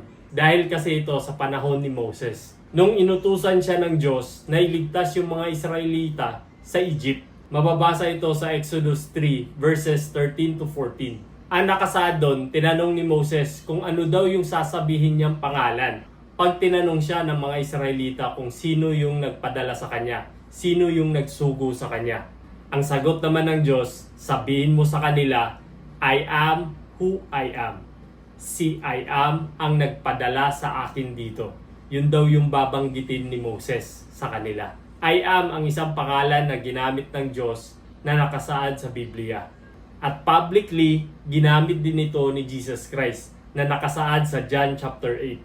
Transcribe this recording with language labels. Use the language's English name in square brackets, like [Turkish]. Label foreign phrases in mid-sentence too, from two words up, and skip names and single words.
[Filipino] Dahil kasi ito sa panahon ni Moses. Nung inutusan siya ng Diyos na iligtas yung mga Israelita sa Egypt, mababasa ito sa Exodus 3 verses 13 to 14. Ang nakasaad doon, tinanong ni Moses kung ano daw yung sasabihin niyang pangalan. Pag tinanong siya ng mga Israelita kung sino yung nagpadala sa kanya, sino yung nagsugo sa kanya. Ang sagot naman ng Diyos, sabihin mo sa kanila, [English] I am who I am. [Filipino] Si [English] I am [Filipino] ang nagpadala sa akin dito. Yun daw yung babanggitin ni Moses sa kanila. [English] I am [Filipino] ang isang pangalan na ginamit ng Diyos na nakasaad sa Biblia. At publicly, ginamit din ito ni Jesus Christ na nakasaad sa John chapter 8.